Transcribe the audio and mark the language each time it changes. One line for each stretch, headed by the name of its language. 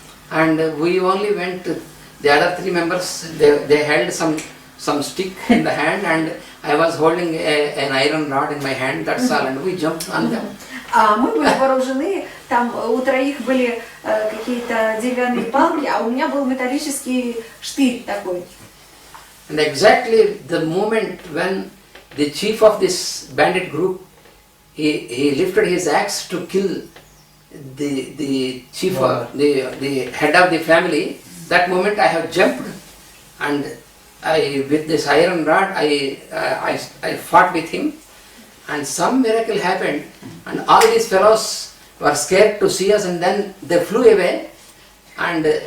English: And we only went to the other 3 members. They held some stick in the hand, and I was holding an iron rod in my hand. That's all, and we jumped on them.
Russian: А мы были вооружены, там у 3 были какие-то деревянные палки, а у меня был металлический штырь такой.
English: And exactly the moment when the chief of this bandit group, he lifted his axe to kill the chief, the head of the family, that moment I have jumped, and with this iron rod I fought with him, and some miracle happened, and all these fellows were scared to see us, and then they flew away, and